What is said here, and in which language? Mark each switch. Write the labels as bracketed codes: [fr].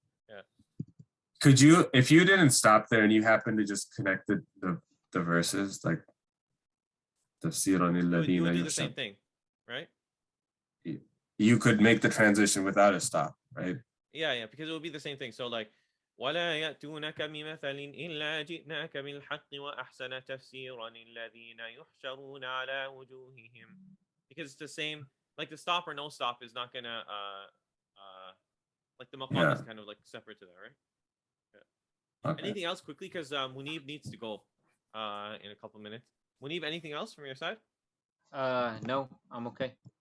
[en] Yeah. Could you, if you didn't stop there and you happen to just connect the verses, like tafsiran alladhina, you would do the same thing, right? You could make the transition without a stop, right? Yeah, because it would be the same thing. So like, [ar] ولا يأتونك بمثل إلا جئناك بالحق وأحسن تفسيرا الذين يحشرون على وجوههم. [en] Because it's the same, like the stop or no stop is not gonna like the maqam is kind of like separate to that, right? Yeah. Okay. Anything else quickly, because Munib needs to go in a couple minutes. Munib, anything else from your side? No, I'm okay.